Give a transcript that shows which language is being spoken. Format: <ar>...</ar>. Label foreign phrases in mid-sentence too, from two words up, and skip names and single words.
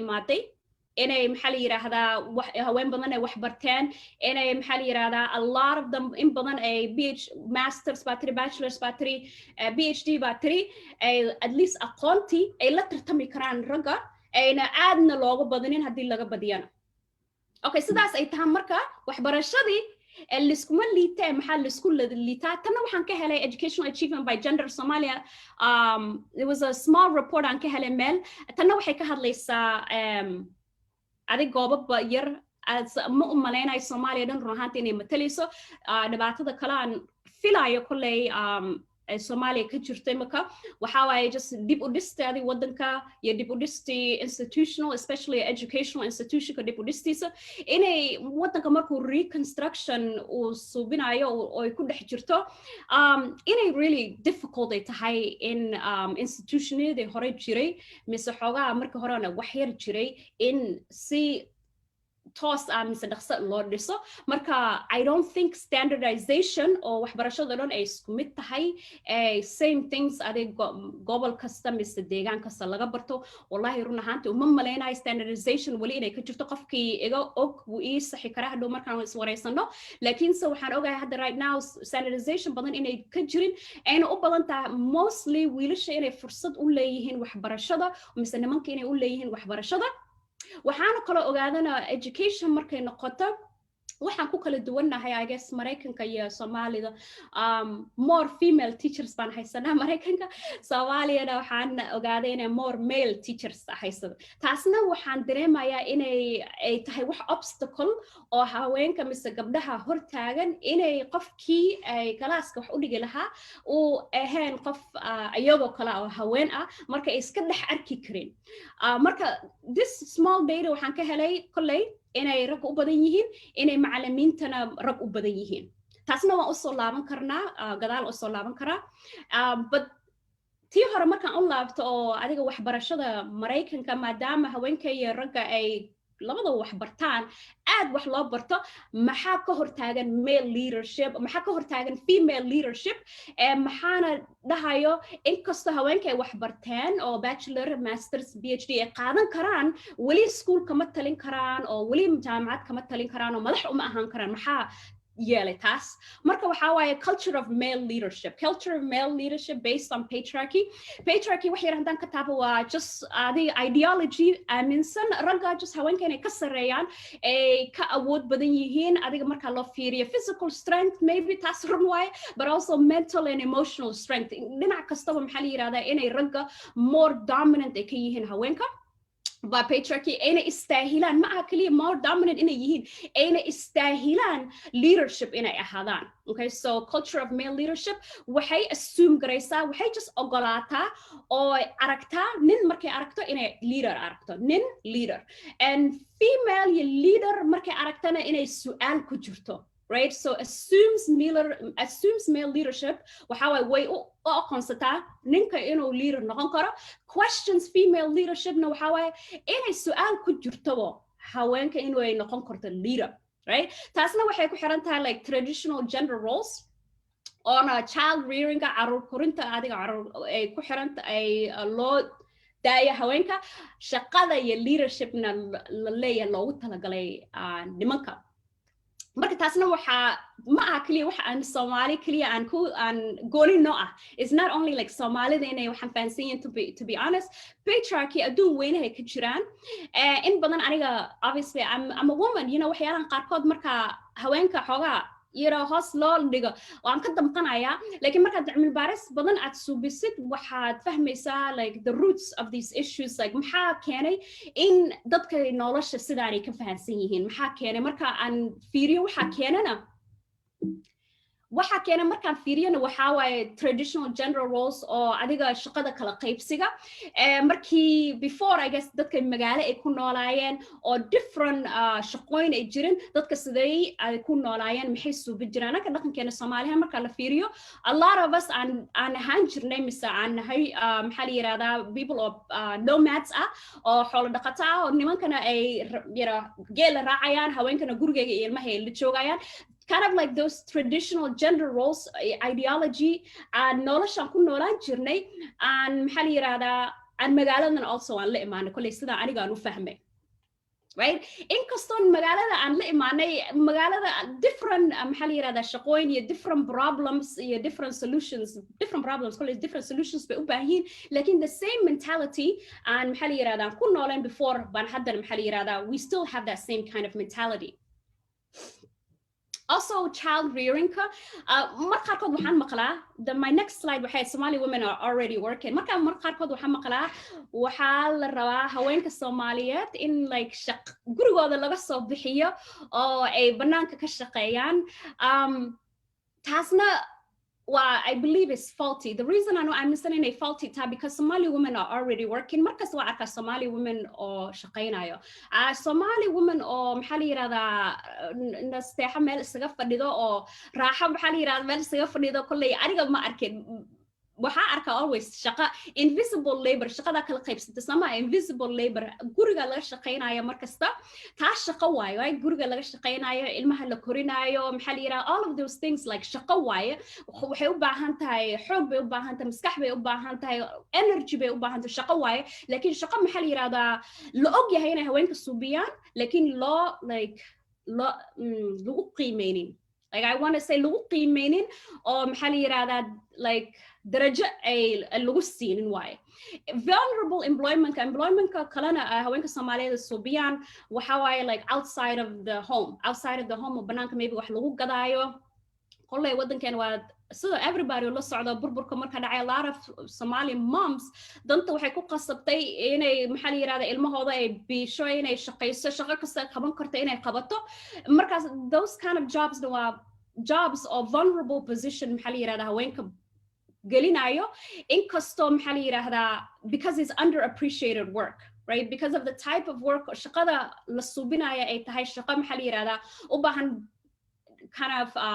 <so>imaaday inay maxaa la yiraahdaa haween badan ay wax barteen inay maxaa la yiraahdaa</so> <en>a lot of them</en> <so>in badan ay</so> <en>masters battery bachelors battery PhD battery at least</en> <so>aqoonti ay la tartami karaan ragga ayna aadna looga badanin haddii laga badiyana okay sidaas ay tahay marka waxbarashadii liskuma liitay maxaa lisku liitaa tanna waxaan ka helay</so> <en>educational achievement by gender Somalia there was a small report</en> <so>aan ka helay meel tanna waxay ka hadlaysaa adig goobaba yar ma u maleynayo Soomaaliya dhan run ahaantii inay matalayso dhibaatada kale aan filayo kolley Soomaaliya ka jirtay marka waxa waaye just dib u dhistaadi wadanka iyo dib u dhisti</so> <en>institutional especially educational</en> <so>institutionka dib u dhistiisa inay wadanka markuu reconstruction uu subinayo oo ay ku dhex jirto inay</so> <en>really difficult</en> <so>ay tahay in institutionadii hore jiray mise xoogaa marka horena wax yar jiray in si toos mise dhaqso loo dhiso marka</so> <en>I don't think standardization</en> <so>oo waxbarashada dhan ay isku mid tahay</so> <en>same things</en> <so>adig gobol kasta mise deegaan kasta laga barto wallahi run ahaantii uma maleynayo standardization wali inay ka jirto qofkii iga og wuu ii saxi karaa hadhow markaan is wareysano laakiinse waxaan ogahay hadda</so> <en>right now standardization</en> <so>badan inay ka jirin ayna u badan tahay mostly wiilasha inay fursad u leeyihiin waxbarashada mise nimanka inay u leeyihiin waxbarashada waxaana kala ogaadana education markay noqoto waxaan ku kala duwanahay</so> <en>I guess</en> <so>Mareykanka iyo Soomaalida</so> <en>more female teachers</en> <so>baan haysanaa Mareykanka Soomaaliyada waxaan ogaaday inay</so> <en>more male teachers</en> <so>haysado taasna waxaan dareemayaa inay ay tahay wax obstacle oo haweenka mise gabdhaha hor taagan inay qofkii ay galaaska wax u dhigi lahaa uu ahayn qof ayagoo kale oo haween ah marka ay iska dhex arki karin marka</so> <en>this small data</en> <so>waxaan ka helay kolley inay rag u badan yihiin inay macallimiintana rag u badan yihiin taasna waan u soo laaban karnaa gadaal u soo laaban karaa but tii hore markaan u laabto oo adiga waxbarashada Mareykanka maadaama haweenka iyo ragga ay labada wax bartaan aad wax loo barto maxaa ka hortaagan</so> <en>male leadership</en> <so>maxaa ka hortaagan female leadership maxaana dhahayo inkastoo haweenka ay wax barteen oo</so> <en>bachelor masters PhD</en> <so>ay qaadan karaan wali school kama talin karaan oo wali jaamacad kama talin karaan oo madax uma ahaan karaan maxaa yeelay taas marka waxa waaye</so> <en>culture of male leadership based on patriarchy</en> <so>wax yar hadaan ka taabo waa just adiga ideology aaminsan ragga just haweenka inay ka sareeyaan ay ka awood badan yihiin adiga marka loo fiiriyo</so> <en>physical strength maybe</en> <so>taas run waaye</so> <en>but also mental and emotional strength</en> <so>dhinac kastaba maxaa la yiraahdaa inay ragga</so> <en>more dominant</en> <so>ay ka yihiin haweenka</so> <en>by patriarchy</en> <so>ayna istaahilaan ma aha kaliya</so> <en>more dominant</en> <so>inay yihiin ayna istaahilaan leadership inay ahaadaan</so> <en>okay so culture of male leadership</en> <so>waxay assume garaysaa waxay just ogolaataa oo aragtaa nin markay aragto inay leader aragto nin</so> <en>leader and female leader</en> <so>markay aragtana inay su'aal ku jirto</so> <en>right so assumes male leadership</en> <so>waxa way u aqoonsataa ninka inuu leader noqon karo</so> <en>questions female leadership</en> <so>na waxa way inay su'aal ku jirto haweenka inuu ay noqon karto leader right taasna waxay ku xiran tahay</so> <en>like traditional gender roles on a child rearing</en> <so>carruur korinta adiga carruur ay ku xiran tahay loo daaya haweenka shaqada iyo leadershipna la leeyahay loogu talagalay nimanka marka taasna waxa ma aha kaliya waxa aan Soomaali kaliya aan gooni no ah</so> <en>it's not only like</en> <so>Soomaalida inay waxaan fahansan</so> <en>to be honest patriarchy</en> <so>adduun weynaha ka jiraan in badan aniga</so> <en>obviously I'm a woman you know</en> <so>waxyaalahan qaarkood marka haweenka xoogaa hoos loo dhigo waan ka damqanayaa laakiin markaad cilmi baaris badan aad suubisid waxaad fahmaysaa</so> <en>like the roots of these issues like</en> <so>maxaa keenay in dadka nolosha sidaanay ka fahansan yihiin maxaa keenay marka aan fiiriyo waxaa keenana waxa keena markaan fiiriyana waxa waaye</so> <en>traditional gender roles</en> <so>oo adiga shaqada kala qaybsiga markii</so> <en>before I guess</en> <so>dadka magaalo ay ku noolaayeen oo different shaqooyin ay jirin dadka sidee ay ku noolaayeen maxay suubi jiraan anaka dhaqankeena Soomaaliya marka la fiiriyo</so> <en>a lot of us</en> <so>aan ahaan jirnay mise aan nahay maxaa la yiraahdaa</so> <en>people of</en> <so>nomads oo xoolo dhaqato oo nimankana ay geel raacayaan haweenkana gurigeyga iyo ilmaha ay la joogayaan</so> <en>kind of like those traditional gender roles ideology and</en> <so>noloshan ku noolaan jirnay aan maxaa la yiraahdaa aan magaaladan also aan la imaanay kulay sida aniga aan u fahmay right inkastoo magaalada aan la imaanay magaalada different maxaa la yiraahdaa shaqooyin iyo</so> <en>different problems</en> <so>iyo</so> <en>different problems</en> <so>kulay</so> <en>different solutions</en> <so>bay u baahiin laakiin</so> <en>the same mentality</en> <so>aan maxaa la yiraahdaa ku noolaan before baan haddana maxaa la yiraahdaa</so> <en>we still have that same kind of mentality. Also child rearing</en> <so>marqarkood waxaan maqlaa</so> <en>my next slide</en> <so>waxay</so> <en>Somali women are already working</en> <so>marqarkood waxaan maqlaa waxa la rabaa haweenka Soomaaliyeed in like gurigooda laga soo bixiyo oo ay banaanka ka shaqeeyaan taasna</so> <en>I believe is faulty. The reason I'm saying it's faulty is because Somali women are already working.</en> <so>Markas waa arka</so> <en>Somali women</en> <so>oo shaqeynayo.</so> <en>Somali women</en> <so>oo maxaa la yiraahdaa nasteexa meel isaga fadhido oo raaxo maxaa la yiraahdaa meel isaga fadhido kulay aniga ma arkin waxa arka always shaqa</so> <en>invisible labor</en> <so>shaqada kala qaybsata sama</so> <en>invisible labor</en> <so>guriga laga shaqeynayo markasta taa shaqo waayo ay guriga laga shaqeynayo ilmaha la korinayo maxaa la yiraahdaa</so> <en>all of those things like</en> <so>shaqo waayo waxay u baahan tahay xoog bay u baahan tahay maskax bay u baahan tahay energy bay u baahan tahay shaqo waayo laakiin shaqo maxaa la yiraahdaa la og yahay inay haweenka suubiyaan laakiin lagu qiimeynin</so> <en>like I want to say</en> <so>lagu qiimeynin oo maxaa la yiraahdaa like darajo ay lagu siinin waaye</so> <en>vulnerable employment</en> <so>kalena haweenka Soomaaliyeed suubiyaan waxa waaye like</so> <en>outside of the home</en> <so>oo banaanka maybe wax lagu gadaayo qollay wadankan waa</so> <en>so everybody</en> <so>la socdo burburka marka dhacay a</so> <en>lot of Somali moms</en> <so>danta waxay ku qasabtay inay maxaa la yiraahdaa ilmahooda ay biisho inay shaqeyso shaqo kasta qaban karto inay qabato markaas</so> <en>those kind of jobs</en> <so>waa</so> <en>jobs of vulnerable position</en> <so>maxaa la yiraahdaa haweenka gelinayo inkastoo maxaa la yiraahdaa</so> <en>because it's underappreciated work right because of the type of work</en> <so>shaqada la suubinaya ay tahay shaqo maxaa la yiraahdaa u baahan</so> <en>kind of</en>